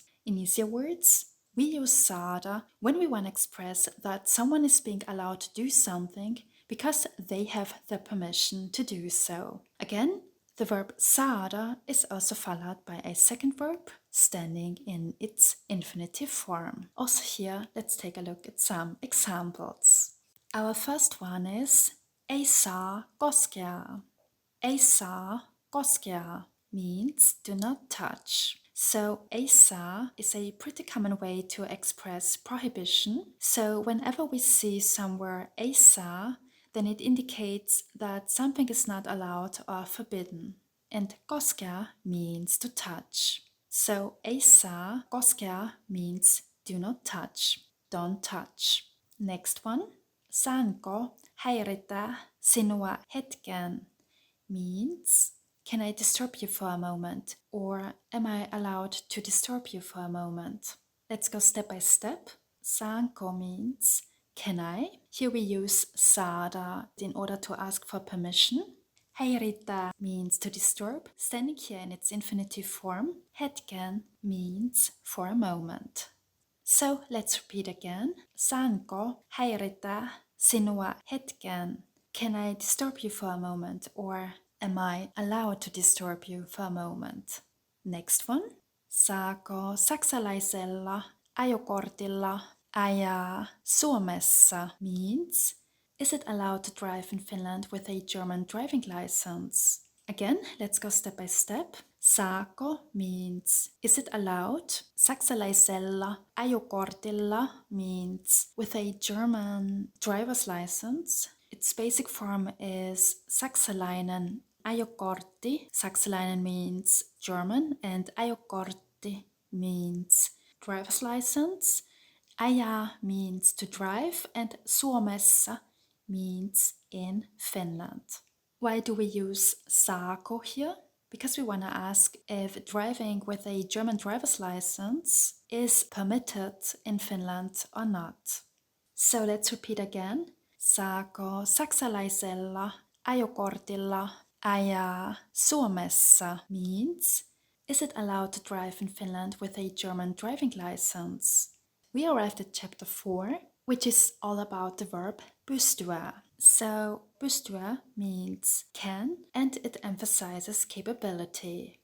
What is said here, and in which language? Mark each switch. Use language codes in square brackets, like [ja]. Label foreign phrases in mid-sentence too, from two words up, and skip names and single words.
[en] In easier words, we use Saada when we want to express that someone is being allowed to do something because they have the permission to do so. Again, the verb Saada is also followed by a second verb standing in its infinitive form. Also here, let's take a look at some examples. Our first one is [fi] ei saa koskea. Ei saa koskea [en] means do not touch. So [fi] ei saa [en] is a pretty common way to express prohibition. So whenever we see somewhere [fi] ei saa, [en] then it indicates that something is not allowed or forbidden. And koskea means to touch. So [fi] ei saa koskea [en] means do not touch, don't touch. Next one, [fi] saanko häiritä sinua hetken [en] means can I disturb you for a moment, or am I allowed to disturb you for a moment? Let's go step by step. Saanko means can I? Here we use saada in order to ask for permission. Häiritä means to disturb, standing here in its infinitive form. Hetken means for a moment. So let's repeat again. [fi] Saanko häiritä sinua hetken? [en] Can I disturb you for a moment, or am I allowed to disturb you for a moment? Next one. [fi] Saako saksalaisella ajokortilla ajaa Suomessa [en] means is it allowed to drive in Finland with a German driving license? Again, let's go step by step. Saako means is it allowed? [fi] Saksalaisella ajokortilla [en] means with a German driver's license. Its basic form is [fi] saksalainen ajokortti. [en] Saksalainen means German and ajokortti means driver's license. Ajaa means to drive and Suomessa means in Finland. Why do we use saako here? Because we want to ask if driving with a German driver's license is permitted in Finland or not. So let's repeat again. [fi] Saako saksalaisella ajokortilla ajaa Suomessa [en] means is it allowed to drive in Finland with a German driving license? We arrived at chapter 4, which is all about the verb pystyä. So pystyä means can, and it emphasizes capability.